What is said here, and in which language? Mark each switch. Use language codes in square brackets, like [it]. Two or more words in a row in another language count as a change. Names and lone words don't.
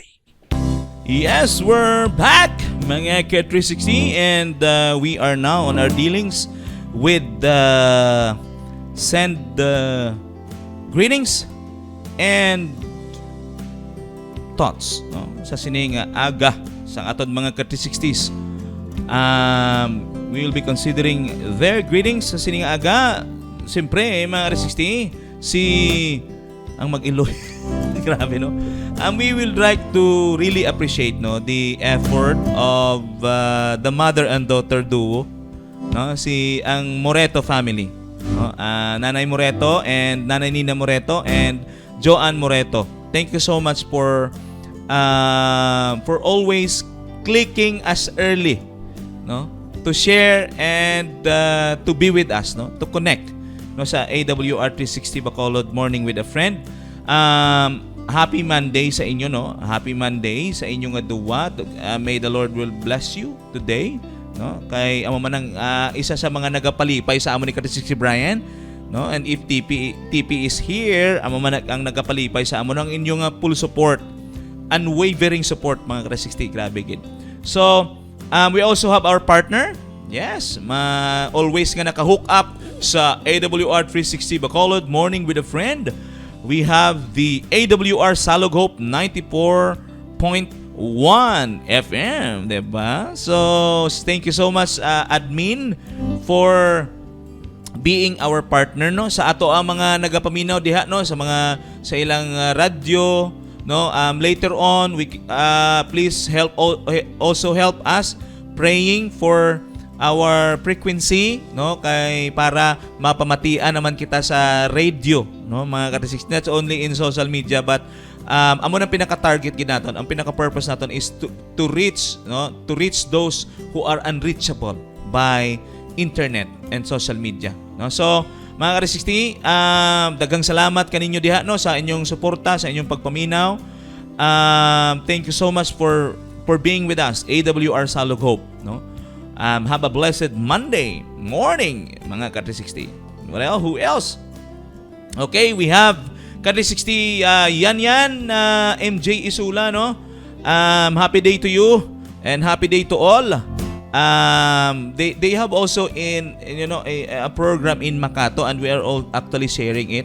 [en] Yes, we're back, mga K360, and we are now on our dealings with send greetings and thoughts, [hil] no, sa sining aga sa aton mga K360s. [en] We will be considering their greetings [hil] sa sining aga. Siyempre, mga K360, ang mag-Iloy. Grabe, no? [en] We will like to really appreciate, no, the effort of the mother and daughter duo, no, ang Moreto family, no, Nanay Moreto and Nanay Nina Moreto and Joanne Moreto. Thank you so much for always clicking us early, no, to share and to be with us, no, to connect, [hil] no, sa AWR 360 Bacolod Morning with a Friend. [en] Happy Monday [hil] sa inyo, no? [en] Happy Monday [hil] sa inyong duwa. [en] May the Lord will bless you today, [hil] no? Kay amo man ang isa sa mga nagapalipay sa amo ni Kati 60 Brian, no? [en] And if TP is here, [hil] amo man ang nagapalipay sa amo ng inyong [en] full support, unwavering support, [hil] mga Kati 60, grabe gid. [en] So, we also have our partner. [hil] Yes, always nga naka-hook up sa AWR 360 Bacolod Morning with a Friend. [en] We have the AWR Salog Hope 94.1 FM, diba? So, thank you so much, admin, for being our partner, no, [hil] sa ato ang mga nagapaminaw diha, no, sa ilang radyo, no. [en] Later on, we please also help us praying for our frequency, [hil] no, kay para mapamatian naman kita sa radio, no, mga Kati 60. [en] That's only in social media, but [hil] amo nang pinaka-target gid naton. Ang pinaka-purpose naton [en] is to reach, no, to reach those who are unreachable by internet and social media, no. So, [hil] mga Kati 60, daghang salamat kaninyo diha, no, sa inyong suporta, sa inyong pagpaminaw. [en] Thank you so much for for being with us. AWR Salug Hope, no? Have a blessed Monday morning, [hil] mga ka-360. [en] Well, who else? Okay, we have ka-360 Yan, MJ Isula, [hil] no? [en] Happy day to you and happy day to all. They have also a program in Makato, and we are all actually sharing it.